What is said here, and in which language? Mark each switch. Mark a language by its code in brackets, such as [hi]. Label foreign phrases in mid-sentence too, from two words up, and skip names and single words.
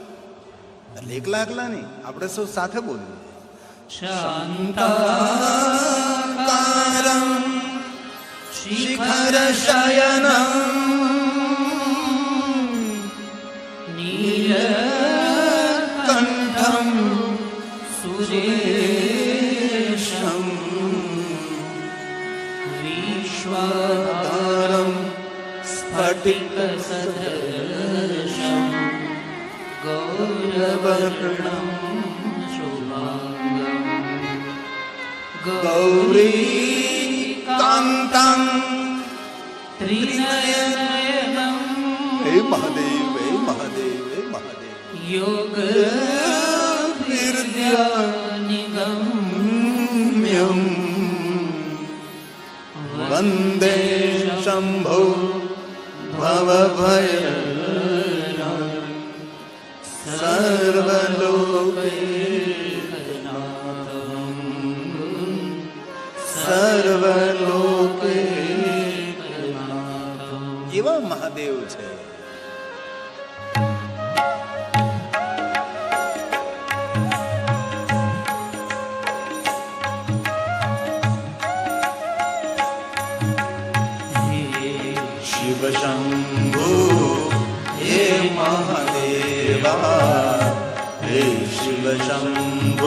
[gu] એટલે એકલા એકલા નહીં, આપણે સૌ સાથે બોલીએ. [sa] શાંતાકારમ શિખર શયનમ लोकेशं विश्वाधारं स्फटिकसदृशं गौरवर्णं शुभांगं गौरीकान्तं त्रिनयनं हे महादेव, हे महादेव, हे महादेव, योगविद्यानिगम्यं वन्दे शम्भो भवभयहरं सर्वलोकैकनाथं सर्वलोकैकनाथं [gu] એવા મહાદેવ છે. [hi] शिव शंभो हे महादेवा, हे शिव शंभो